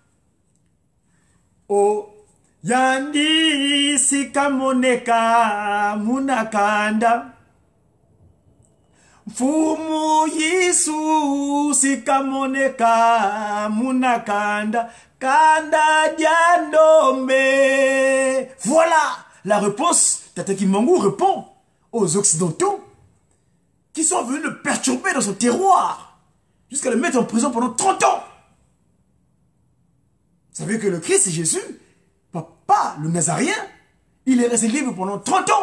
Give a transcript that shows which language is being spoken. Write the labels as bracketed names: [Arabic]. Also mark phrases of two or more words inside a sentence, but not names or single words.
[Kongo] O yandi sikamoneka munakanda Fumu Yisu sikamoneka munakanda kanda diandombe. [French] Voilà la réponse. Tata Kimbangu répond aux Occidentaux qui sont venus le perturber dans son terroir jusqu'à le mettre en prison pendant 30 ans. Vous savez que le Christ, c'est Jésus, papa, le Nazaréen, il est resté libre pendant 30 ans.